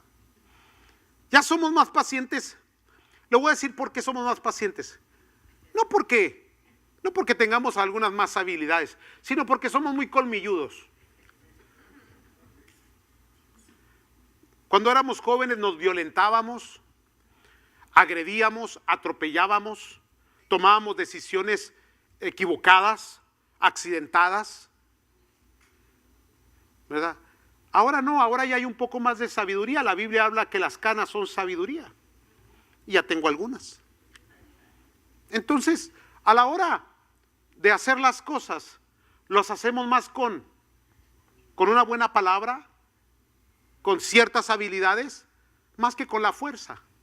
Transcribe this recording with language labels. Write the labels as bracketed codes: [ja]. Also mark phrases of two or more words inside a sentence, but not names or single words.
[es] Ya somos más pacientes. Le voy a decir por qué somos más pacientes. No porque tengamos algunas más habilidades, sino porque somos muy colmilludos. Cuando éramos jóvenes nos violentábamos, agredíamos, atropellábamos, tomábamos decisiones equivocadas, accidentadas, ¿verdad? Ahora no, ahora ya hay un poco más de sabiduría. La Biblia habla que las canas son sabiduría. Y ya tengo algunas. Entonces, a la hora de hacer las cosas, los hacemos más con una buena palabra, con ciertas habilidades, más que con la fuerza.